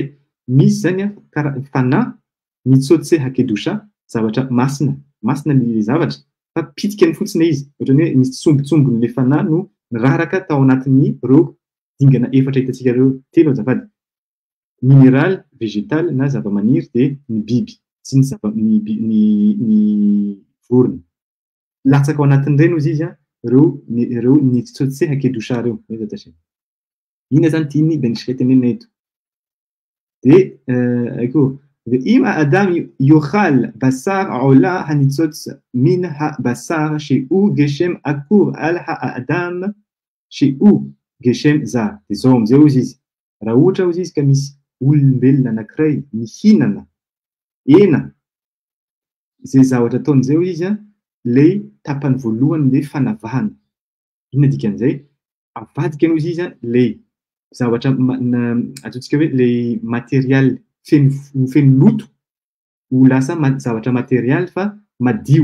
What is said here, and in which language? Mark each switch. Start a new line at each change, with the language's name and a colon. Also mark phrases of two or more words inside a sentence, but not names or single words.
Malagasy: Misy zany fanahy mitsaotsy hakedosha, zavatra masina le zavatra fa pitikany fotsiny izy, ohatrany hoe misy tsombotsombony le fanahy no miraraka tao anatin'ny reo dingana efatra hitantsika reo telo azafady:
French: minéral, végétal
Malagasy: na zavamaniry de ny biby sy ny vorona. Latsaka ao anatin'ireny ozy izy reo nitsotsy hakedosha reo. Inona zany tiany benisika tenenina eto? De aiko
Hebrew: ואם האדם יאכל בשר עולה הניצוץ מן הבשר שהוא גשם עקור על האדם שהוא גשם זר.
Malagasy: Zao am'izay ozy izy. Raha ohatra ozy izy ka misy olombelona anankiray mihinana hena, zay zavatra ataony zay izy le tapany voalohany le fanavahana. Inona dikan'izay? Avadika ozy izy le zavatra ataontsika hoe le material feno loto ho lasa zavatra material fa madio.